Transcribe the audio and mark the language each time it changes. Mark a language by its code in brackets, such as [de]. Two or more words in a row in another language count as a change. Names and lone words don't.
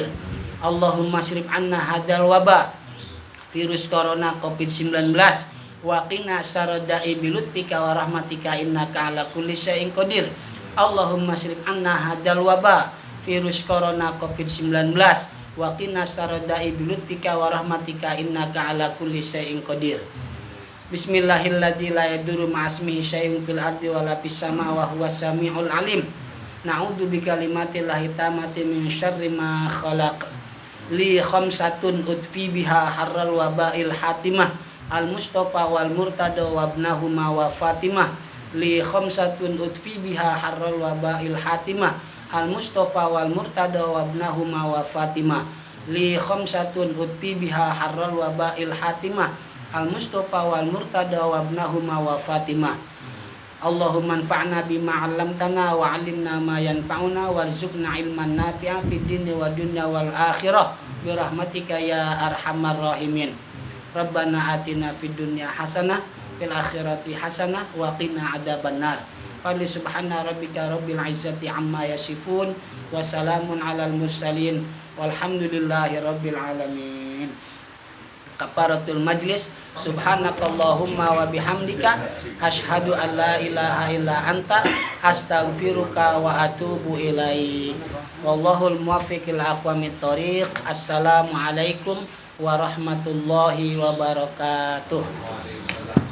[ar] اللهم اصرف عنا هذا الوباء virus corona covid-19 وقنا سوء القضاء بلطفك ورحمتك إنك على كل شيء قدير. اللهم اصرف عنا هذا الوباء virus corona covid-19 وقنا سوء القضاء بلطفك ورحمتك إنك على كل شيء قدير. بسم الله الذي لا يضر مع اسمه شيء في الأرض ولا في السماء وهو السميع العليم. نعوذ بكلمات الله التامات من شر ما خلق. لي خمسة أطفي بها حر الوباء الحاطمة المصطفى والمرتضى وابناهما وفاطمة. لي خمسة أطفي بها حر الوباء الحاطمة المصطفى والمرتضى وابناهما وفاطمة. لي خمسة أطفي بها حر الوباء الحاطمة المصطفى والمرتضى وابناهما وفاطمة. اللهم انفعنا بما علمتنا وعلمنا ما ينفعنا وارزقنا علما نافعا في الدين والدنيا والآخرة برحمتك يا أرحم الراحمين. ربنا آتنا في الدنيا حسنة في الآخرة حسنة وقنا عذاب النار. قال سبحان ربك رب العزة عما يصفون وسلام على المرسلين والحمد لله رب العالمين. كفارة المجلس. سبحانك اللهم وبحمدك أشهد أن لا إله إلا أنت أستغفرك وأتوب إليك. والله الموفق إلى أقوم الطريق السلام عليكم ورحمة الله وبركاته.